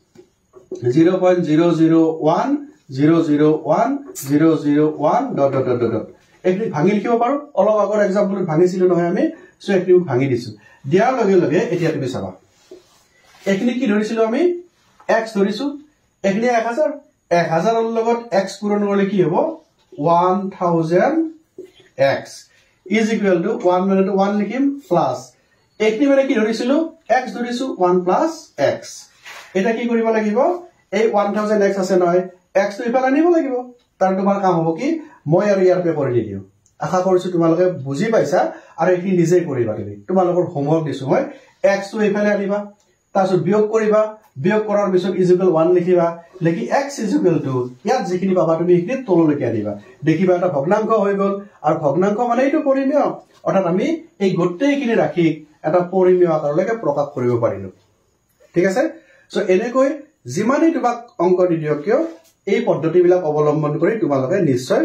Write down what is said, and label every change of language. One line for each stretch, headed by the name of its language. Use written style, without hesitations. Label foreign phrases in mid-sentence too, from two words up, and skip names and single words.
Assamese: 0.001 001 001
English: dot dot dot dot
Assamese: একনি ভাঙি লিখিব পাৰো অলপ আগৰ এক্সাম্পল ভাঙিছিল নহয় আমি সো একনি ভাঙি দিছো দিয়াৰ লগে লগে এতিয়া তুমি চাবা একনি কি ধৰিছিল আমি x ধৰিছো একনি 1000 1000 ৰ লগত x পূৰণ কৰিলে কি হ'ব
English: 1000x is equal to 1
Assamese: মানে 1 লিখিম প্লাস একনি মানে কি ধৰিছিলো x ধৰিছো 1 প্লাস x এটা কি কৰিব লাগিব এই 1000x আছে নহয় x তো ইফালে আনিব লাগিব তাৰ তোমাৰ কাম হ'ব কি মই আৰু ইয়াৰ পে কৰি দিও আশা কৰিছো তোমালোকে বুজি পাইছা আৰু এখিনি নিজে কৰিবা তুমি তোমালোকৰ হোমৱৰ্ক দিছো মই x তো ইফালে আনিবা তাৰছত বিয়োগ কৰিবা বিয়োগ কৰাৰ পিছত
English: is equal 1
Assamese: লিখিবা লিখি
English: x is equal to
Assamese: ইয়াত যিখিনি পাবা তুমি এখিনি তললৈকে আনিবা দেখিবা এটা ভগ্নাংশ হৈ গল আৰু ভগ্নাংশ মানে এইটো পৰিমেয় অৰ্থাৎ আমি এই গোটেইখিনি ৰাখি এটা পৰিমেয় আকাৰলৈকে প্ৰকাশ কৰিব পাৰিলো ঠিক আছে সো এনেকৈ যিমানে তোমাক অংক দিদিও কিয় এই পদ্ধতিবিলাক অৱলম্বন কৰি তোমালোকে নিশ্চয়